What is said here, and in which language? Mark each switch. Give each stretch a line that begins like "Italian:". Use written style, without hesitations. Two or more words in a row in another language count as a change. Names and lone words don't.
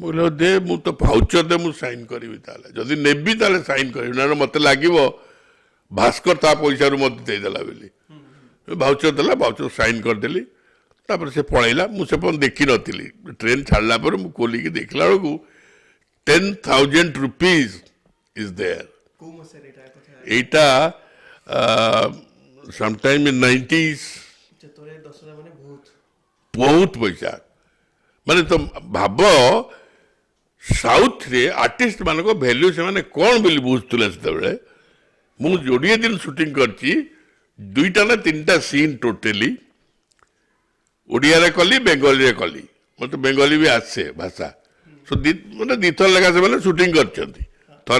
Odia: ମୁଁ କହିଲି ହଉ ଦେ ମୁଁ ତ ଭାଉଚର ଦେ ମୁଁ ସାଇନ୍ କରିବି ତାହେଲେ ଯଦି ନେବି ତାହେଲେ ସାଇନ୍ କରିବି ନହେଲେ ମୋତେ ଲାଗିବ ଭାସ୍କର ତା ପଇସାରୁ ମୋତେ ଦେଇଦେଲା ବୋଲି ଭାଉଚର ଦେଲା ଭାଉଚର ସାଇନ୍ କରିଦେଲି ତାପରେ ସେ ପଳେଇଲା ମୁଁ ସେ ପର୍ଯ୍ୟନ୍ତ ଦେଖିନଥିଲି ଟ୍ରେନ୍ ଛାଡ଼ିଲା ପରେ ମୁଁ ଖୋଲିକି ଦେଖିଲା ବେଳକୁ 10,000
English: rupees is there
Odia: କୋଉ ମସିହାରେ ଏଇଟା କଥା
English: এইটা sometime in 90s
Odia: ଯେତେବେଳେ 10,000 ମାନେ ବହୁତ ବହୁତ ପଇସା ମାନେ ତ ଭାବ ସାଉଥରେ ଆର୍ଟିଷ୍ଟ ମାନଙ୍କ ଭ୍ୟାଲ୍ୟୁ ସେମାନେ କ'ଣ ବୋଲି ବୁଝୁଥିଲେ ସେତେବେଳେ ମୁଁ ଯୋଡ଼ିଏ ଦିନ ସୁଟିଂ କରିଛି 2ଟା ନା 3ଟା ସିନ୍ ଟୋଟାଲି ଓଡ଼ିଆରେ କଲି ବେଙ୍ଗଲୀରେ କଲି ମୋତେ ବେଙ୍ଗଲୀ ବି ଆସେ ଭାଷା ସୋ ମାନେ ଦୁଇଥର ଲେଖା ସେମାନେ ସୁଟିଂ କରିଛନ୍ତି ଥରେ